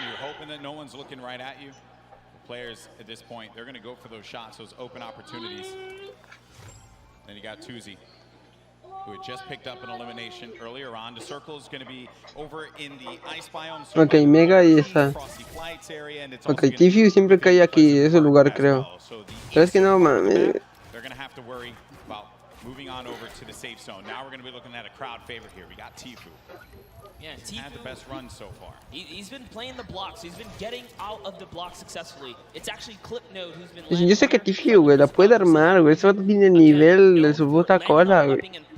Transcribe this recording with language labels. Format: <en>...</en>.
<en>You're hoping that no one's looking right at you. The players at this point, they're going to go for those shots, those open opportunities. Then you got Tuzi, who had just picked up an elimination earlier on. The circle is going to be over in the ice biome.</en> <es>Ok, Mega y esa. Ok, Tfue siempre cae aquí, ese lugar creo. Pero es que no mames.</es> <en>They're going to have to worry about moving on over to the safe zone. Now we're going to be looking at a crowd favorite here. We got Tfue. Yeah, Tfue had the best run so far. He's been playing the blocks. He's been getting out of the block successfully. It's actually Clipnode who's been.</en> <es>Yo sé que Tfue, güey, la puede armar, güey. Ese vato tiene nivel de su puta cola, güey.</es>